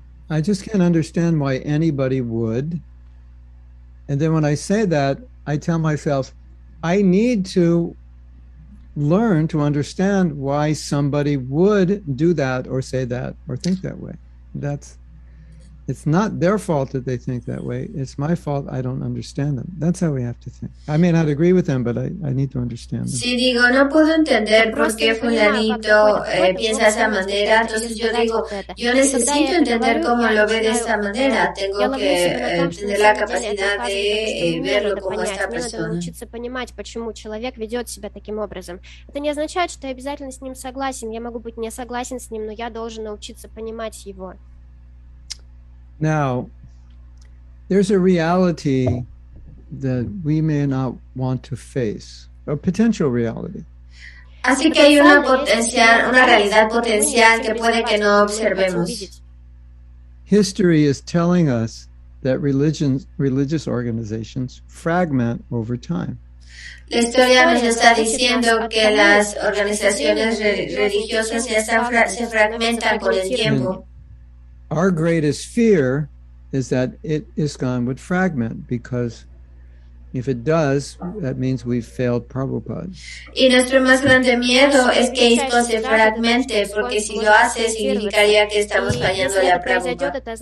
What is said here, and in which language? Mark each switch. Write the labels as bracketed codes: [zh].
[en] I just can't understand why anybody would. And then when I say that, I tell myself, I need to learn to understand why somebody would do that or say that or think that way. It's not their fault that they think that way. It's my fault I don't understand them. That's how we have to think. I may not agree with them, but I need to understand them. [es] Si digo, no puedo entender por qué fulanito piensa de esa manera, entonces yo digo, yo necesito entender cómo lo ve de esa manera. Tengo que tener la capacidad de verlo como esta persona. [ru] Научиться понимать, почему человек ведет себя таким образом. Это не означает, что я обязательно с ним согласен. Я могу быть не согласен с ним, но я должен научиться понимать его. [en] Now, there's a reality that we may not want to face, a potential reality. [es] Así que hay una realidad potencial que puede que no observemos. [en] History is telling us that religious organizations fragment over time. [es] La historia nos está diciendo que las organizaciones religiosas se fragmentan con el tiempo. [en] Our greatest fear is that ISKCON would fragment, because if it does, that means we've failed Prabhupada. [es] Y nuestro más grande miedo es que ISKCON se fragmente, porque si lo hace significaría que estamos fallándole a Prabhupada.